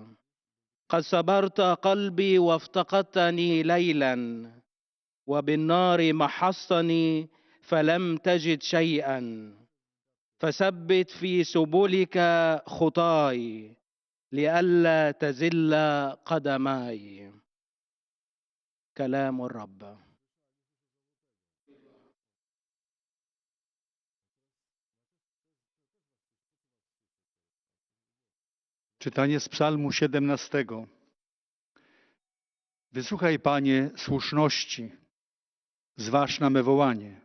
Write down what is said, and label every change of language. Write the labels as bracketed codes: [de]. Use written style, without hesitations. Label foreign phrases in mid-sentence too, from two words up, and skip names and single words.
[ar] قد صبرت قلبي وافتقدتني ليلا، وبالنار محصتني فلم تجد شيئا. فثبت في سبلك خطاي، لئلا تزل قدماي. كلام الرب. [pl] Czytanie z Psalmu 17. Wysłuchaj, Panie, słuszności, zważ na me wołanie.